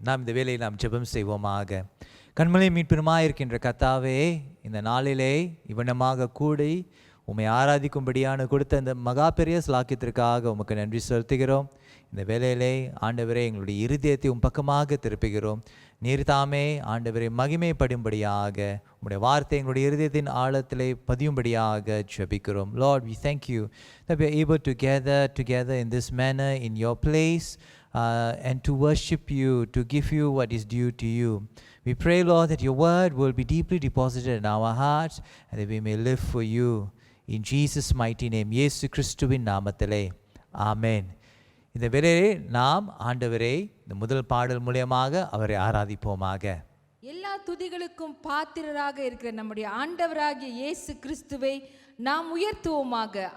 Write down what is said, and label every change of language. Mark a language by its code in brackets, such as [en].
[ta] நாம் இந்த வேளையை நாம் ஜெபம் செய்வோமாக. கண்மலை மீட்பினுமாயிருக்கின்ற கர்த்தாவே, இந்த நாளிலே இவனமாக கூடி உம்மை ஆராதிக்கும்படியான கொடுத்த இந்த மகா பெரிய ஸ்லாக்கியத்திற்காக உமக்கு நன்றி செலுத்துகிறோம். இந்த வேளையிலே ஆண்டவரே, எங்களுடைய இருதயத்தை உம் பக்கமாக திருப்புகிறோம். நீர் தாமே ஆண்டவரை மகிமைப்படும்படியாக உம்முடைய வார்த்தை எங்களுடைய இருதயத்தின் ஆழத்திலே பதியும்படியாக ஜெபிக்கிறோம். [en] Lord, we thank you that we are able to gather together in this manner in your place and to worship you, to give you what is due to you. We pray, Lord, that your word will be deeply deposited in our hearts and that we may live for you. In Jesus' mighty name, [ta] இயேசு கிறிஸ்துவின் நாமத்திலே ஆமென். இந்த வேளையிலே நாம் ஆண்டவரை இந்த முதல் பாடல் மூலமாக அவரை ஆராதிப்போமாக. எல்லா துதிகளுக்கும் பாத்திரராக இருக்கிற நம்முடைய ஆண்டவராகிய இயேசு கிறிஸ்துவை நாம் உயர்த்துவோமாக.